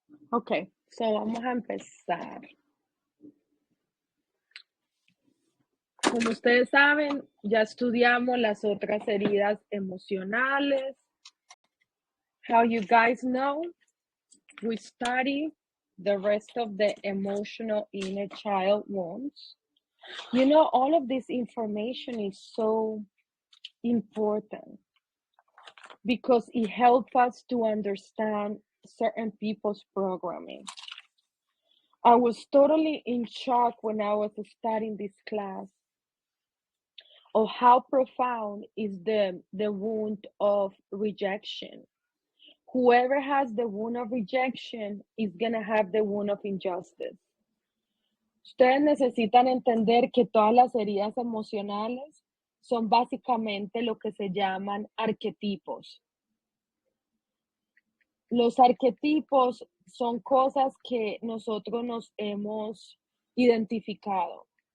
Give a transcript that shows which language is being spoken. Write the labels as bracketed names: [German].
[Spanish] Ok, so vamos a empezar. Como ustedes saben, ya estudiamos las otras heridas emocionales. [English] How you guys know, we study the rest of the emotional inner child wounds. All of this information is so important because it helps us to understand certain people's programming. I was totally in shock when I was studying this class of how profound is the wound of rejection. Whoever has the wound of rejection is going to have the wound of injustice. [Spanish] Ustedes necesitan entender que todas las heridas emocionales son básicamente lo que se llaman arquetipos. Los arquetipos son cosas que nosotros nos hemos identificado.